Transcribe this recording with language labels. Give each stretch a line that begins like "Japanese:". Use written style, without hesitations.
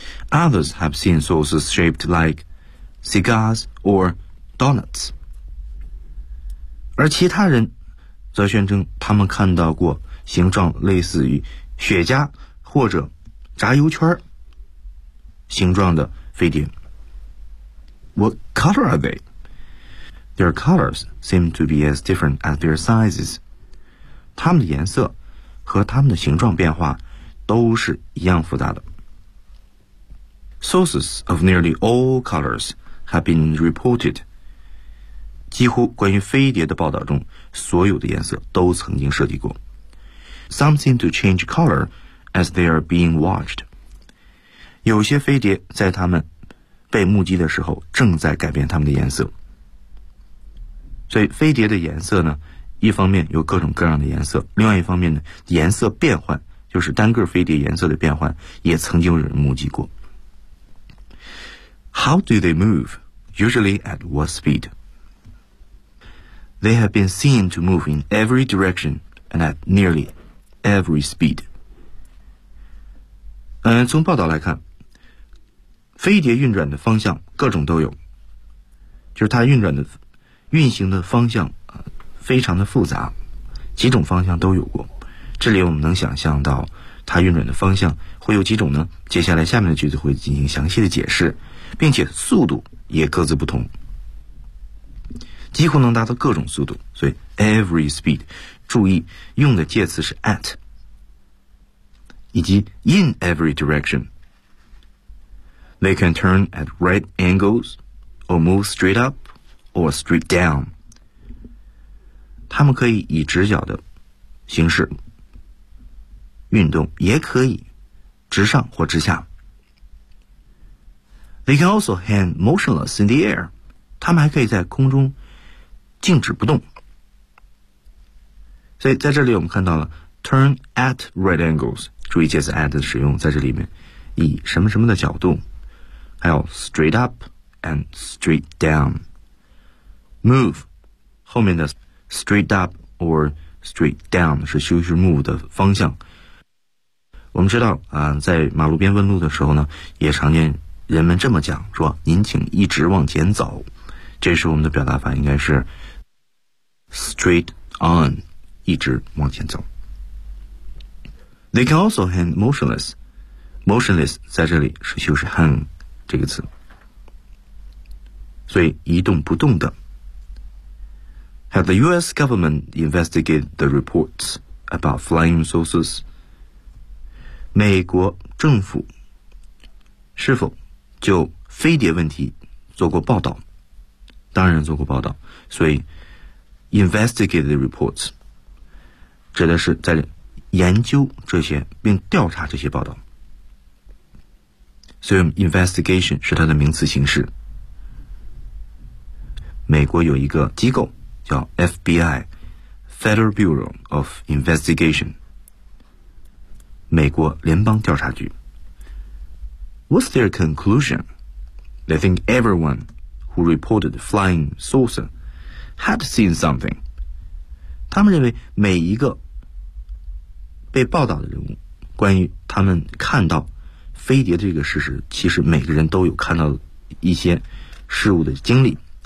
English: Others have seen saucers shaped like cigars or donuts.
Chinese: 而其他人则宣称他们看到过形状类似于雪茄或者炸油圈形状的飞碟。
English: What color are they? Their colors seem to be as different as their sizes.
Chinese: 它们的颜色和它们的形状变化都是一样复杂的。
English: Sources of nearly all colors have been reported.
Chinese: 几乎关于飞碟的报道中，所有的颜色都曾经涉及过。
English: something to change color as they are being watched.
Chinese: 有些飞碟在它们被目击的时候正在改变它们的颜色。所以飞碟的颜色呢，一方面有各种各样的颜色，另外一方面呢，颜色变换，就是单个飞碟颜色的变换，也曾经有人目击过。
English: How do they move? Usually at what speed? They have been seen to move in every direction and at nearly every speed.
Chinese: 从报道来看，飞碟运转的方向各种都有，就是它运行的方向非常的复杂，几种方向都有过。这里我们能想象到它运转的方向会有几种呢？接下来下面的句子会进行详细的解释，并且速度也各自不同，几乎能达到各种速度。所以
English: every speed，
Chinese: 注意用的介词是 at， 以及
English: in every direction。 They can turn at right angles or move straight up or straight down，
Chinese: 他们可以以直角的形式运动，也可以直上或直下。
English: They can also hang motionless in the air.
Chinese: 他们还可以在空中静止不动。所以在这里我们看到了
English: turn at right angles.
Chinese: 注意介词 at 的使用在这里面，以什么什么的角度，还有
English: straight up and straight down.
Chinese: Move 后面的
English: straight up or straight down
Chinese: 是修饰 move 的方向。我们知道啊，在马路边问路的时候呢，也常见人们这么讲，说您请一直往前走，这时候我们的表达法应该是
English: straight on，
Chinese: 一直往前走。
English: They can also hang motionless.
Chinese: Motionless 在这里是修饰 hang 这个词，所以一动不动的。
English: Have the US government investigated the reports about flying saucers?
Chinese: 美国政府是否就飞碟问题做过报道？当然做过报道。所以
English: investigate the reports
Chinese: 指的是在研究这些并调查这些报道。所以 investigation 是它的名词形式。美国有一个机构叫 FBI， Federal Bureau of Investigation， 美国联邦调查局。
English: What's their conclusion? They think everyone who reported flying saucer had seen something.
Chinese: 他们认为每一个被报道的人物，关于他们看到飞碟的这个事实，其实每个人都有看到一些事物的经历。